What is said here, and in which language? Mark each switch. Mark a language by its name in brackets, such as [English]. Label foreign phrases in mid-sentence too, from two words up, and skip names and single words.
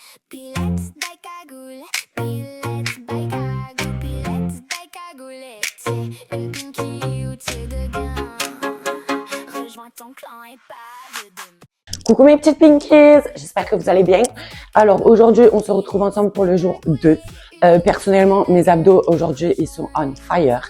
[French] Pilettes bij cagoule, pilettes bij cagoule, pilettes bij cagoule. T'es une pinky ou t'es dedans. Rejoins ton clan et pas de demain. Coucou mes petites pinkies, j'espère que vous allez bien. Alors aujourd'hui, on se retrouve ensemble pour le jour 2. Personnellement, mes abdos aujourd'hui, ils sont [English] on fire.